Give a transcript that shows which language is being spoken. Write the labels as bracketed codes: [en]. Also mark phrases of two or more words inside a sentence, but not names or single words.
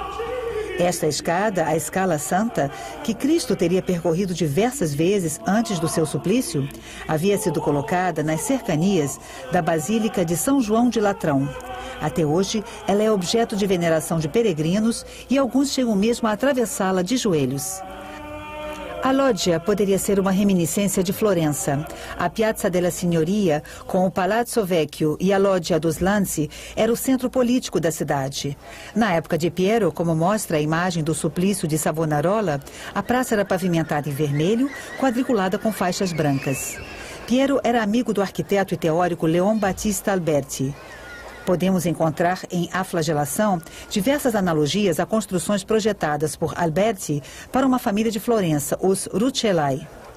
[pt] Esta escada, a Escala Santa, que Cristo teria percorrido diversas vezes antes do seu suplício, havia sido colocada nas cercanias da Basílica de São João de Latrão. Até hoje, ela é objeto de veneração de peregrinos e alguns chegam mesmo a atravessá-la de joelhos. A Loggia poderia ser uma reminiscência de Florença. A Piazza della Signoria, com o Palazzo Vecchio e a Loggia dos Lanzi, era o centro político da cidade. Na época de Piero, como mostra a imagem do suplício de Savonarola, a praça era pavimentada em vermelho, quadriculada com faixas brancas. Piero era amigo do arquiteto e teórico Leon Battista Alberti. Podemos encontrar em A Flagelação diversas analogias a construções projetadas por Alberti para uma família de Florença, os Rucellai.